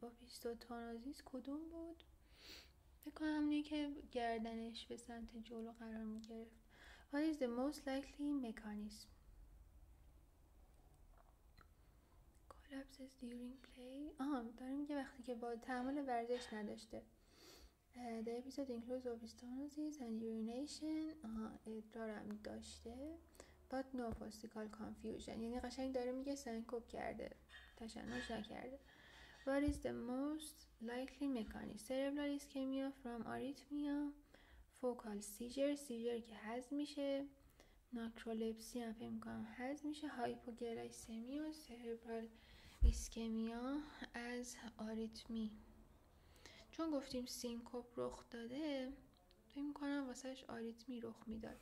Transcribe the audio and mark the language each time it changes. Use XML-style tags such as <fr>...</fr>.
<fa>opisthotonosis کدوم بود؟ فکر کنم همونی که گردنش به سمت جلو قرار میگرفت.</fa> <en>What is the most likely mechanism? Collapses during play.</en> <fa>داره میگه وقتی که با تحمل ورزش نداشته.</fa> <en>The episode includes opisthonosis and urination.</en> <fa>ادرارم داشته.</fa> <en>But no postictal confusion.</en> <fa>یعنی قشنگ داره میگه سنکوب کرده، تشنج نکرده.</fa> <en>What is the most likely mechanism? Cerebral ischemia from arrhythmia.</en> <fa>Focal seizure که هضم میشه. ناکرولپسی هم فکر میکنم هضم میشه. هایپوگلایسمی و سربرال ایسکمیا از آریتمی. چون گفتیم سینکوپ رخ داده فکر میکنم واسهش آریتمی رخ میداد.</fa>